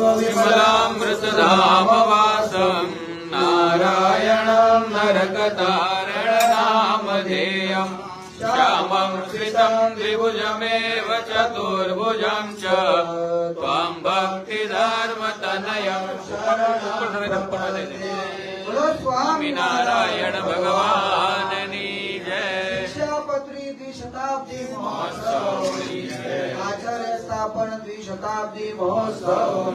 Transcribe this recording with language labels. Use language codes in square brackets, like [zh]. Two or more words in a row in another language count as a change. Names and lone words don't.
[sa] विमलामृतधामवासं नारायणं नरकतारणनामधेयं श्याम वामं श्रितं द्विभुजमेव चतुर्भुजं च त्वां भक्तिधर्मतनयं शरणं [gu] બોલો સ્વામિનારાયણ ભગવાનની જય. શિક્ષાપત્રી દ્વિશતાબ્દી મહોત્સવ, આચાર્ય સ્થાપન દ્વિશતાબ્દી મહોત્સવ.